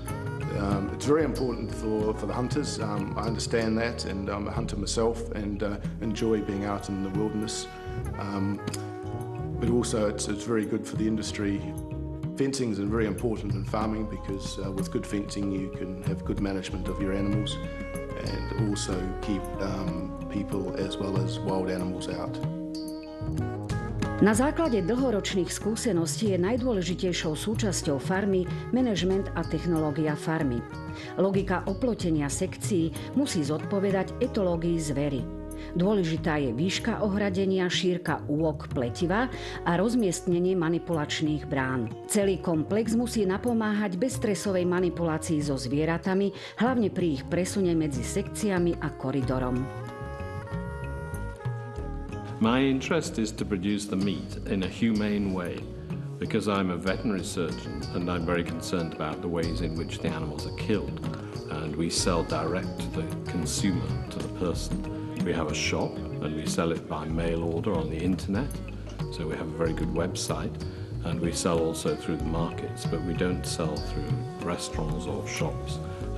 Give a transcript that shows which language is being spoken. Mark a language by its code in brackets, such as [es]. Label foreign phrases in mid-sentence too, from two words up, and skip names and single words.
[en] It's very important for the hunters. I understand that, and I'm a hunter myself and enjoy being out in the wilderness. But also it's very good for the industry. Fencing is very important in farming because with good fencing you can have good management of your animals and also keep people as well as wild animals out. [sk] Na základe dlhoročných skúseností je najdôležitejšou súčasťou farmy manažment a technológia farmy. Logika oplotenia sekcií musí zodpovedať etológii zvery. Dôležitá je výška ohradenia, šírka úok pletiva a rozmiestnenie manipulačných brán. Celý komplex musí napomáhať bezstresovej manipulácii so zvieratami, hlavne pri ich presune medzi sekciami a koridorom. [en] My interest is to produce the meat in a humane way because I'm a veterinary surgeon and I'm very concerned about the ways in which the animals are killed, and we sell direct to the consumer, to the person. We have a shop and we sell it by mail order on the internet, so we have a very good website, and we sell also through the markets, but we don't sell through restaurants or shops.